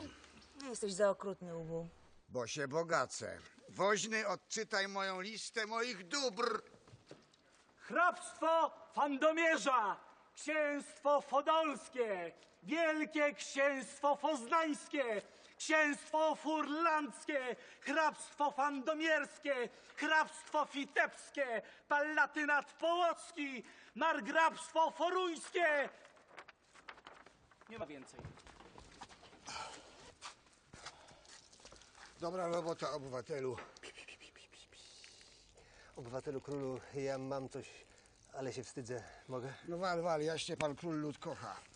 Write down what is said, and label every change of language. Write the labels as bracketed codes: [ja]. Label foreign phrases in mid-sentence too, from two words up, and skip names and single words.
[pl] Jesteś za okrutny, Ubu. Bo się bogacę. Woźny, odczytaj moją listę moich dóbr. Hrabstwo Fandomierza, księstwo Fodolskie, Wielkie Księstwo Poznańskie, Księstwo Furlandzkie, Hrabstwo Fandomierskie, Hrabstwo Witebskie, Palatynat Połocki, Margrabstwo Foruńskie. Nie ma więcej. Dobra robota, obywatelu. Obywatelu królu, ja mam coś, ale się wstydzę. Mogę? No wal, jaśnie pan król lud kocha.